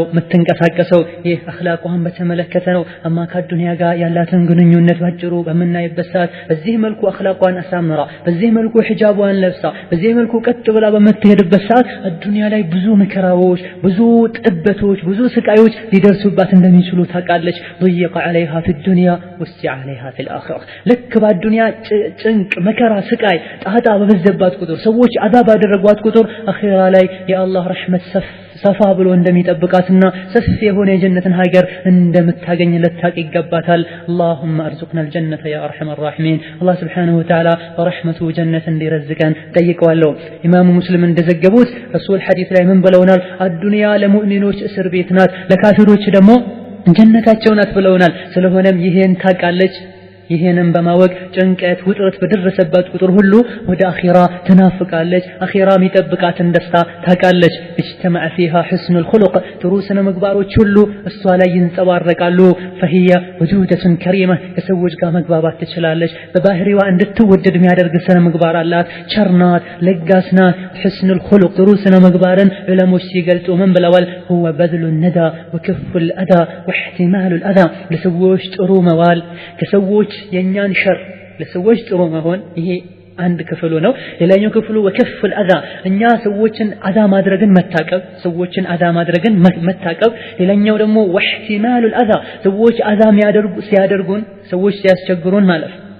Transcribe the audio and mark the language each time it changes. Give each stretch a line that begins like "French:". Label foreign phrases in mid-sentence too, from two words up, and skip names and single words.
Amharic: የምትንቀሳቀሰው። ይህ አኽላቋን በተመለከተ ነው። አማ ከዱንያ ጋር ያላትን ግንኙነት ባጭሩ በምናይበት ሰዓት በዚህ መልኩ አኽላቋን አሳምራ፣ በዚህ መልኩ ሂጃቧን ለብሳ፣ በዚህ መልኩ ቀጥ ብላ በምትሄድበት ሰዓት ዱንያ ላይ ብዙ መከራዎች፣ ብዙ ጥበቶች፣ ብዙ ስቃዮች ሊደርሱባት እንደሚችሉ ታውቃለች።
Arabic: ضيق عليها في الدنيا وسع عليها في الآخرة።
Amharic: ልክ በዱንያ ጭንቅ፣ መከራ፣ ስቃይ ጣጣ በበዘባት ቁጥር ሰዎች አዛብ ያደረጓት ቁጥር አኺራ ላይ የአላህ ረሕመት ሰፋ ብሎ እንደሚጠብቃትና ሰፊ የሆነ የጀነትን ሀገር እንደምታገኝ ልታቅ ይገባታል።
Arabic: اللهم ارزقنا الجنة يا ارحم الراحمين።
Amharic: አላህ
Arabic: سبحانه وتعالى
Amharic: በረሕመቱ ጀነት እንዲረዝቀን ጠይቀዋለሁ። ኢማሙ ሙስሊም እንደዘገቡት ረሱል ሐዲስ ላይ ምን ብለውናል? አዱንያ ለሙእሚኖች እስር ቤት ናት፣ ለካፊሮች ደግሞ ጀነታቸው ናት ብለውናል። ስለሆነም ይሄን ታውቃለች። ይሄንን በማወቅ ጭንቀት፣ ውጥረት በደረሰባት ቁጥር ሁሉ ወደ አኺራ ትናፍቃለች። አኺራ የሚጠብቃትን ደስታ ታውቃለች።
Arabic: اجتمع فيها حسن الخلق
Amharic: ጥሩ ስነ ምግባሮች ሁሉ እሷ ላይ ይንጸባረቃሉ።
Arabic: فهي وجودة كريمة
Amharic: ከሰዎች ጋር መግባባት ትችላለች። በባህሪዋ እንድትወደድ የሚያደርግ ስነ ምግባር አላት። ቸርናት፣ ለጋስናት።
Arabic: حسن الخلق
Amharic: ጥሩ ስነ ምግባርን ዑለሞች ሲገልጹ ምን ብለዋል?
Arabic: هو بذل الندى وكف الأذى واحتمال الأذى።
Amharic: ለሰዎች ጥሩ መዋል፣ ከሰዎች የኛን ሸር ለሰዎች ጥሩ መሆን ይሄ አንድ ክፍሉ ነው። ሌላኛው ክፍሉ
Arabic: وكف الأذى፣
Amharic: እኛ ሰዎችን አዛ ማድረግን መታቀብ፣ ሰዎችን አዛ ማድረግን መታቀብ። ሌላኛው ደግሞ
Arabic: واحتمال الأذى፣
Amharic: ሰዎች አዛ ሲያደርጉን፣ ሰዎች ሲያስቸግሩን ማለፍ፣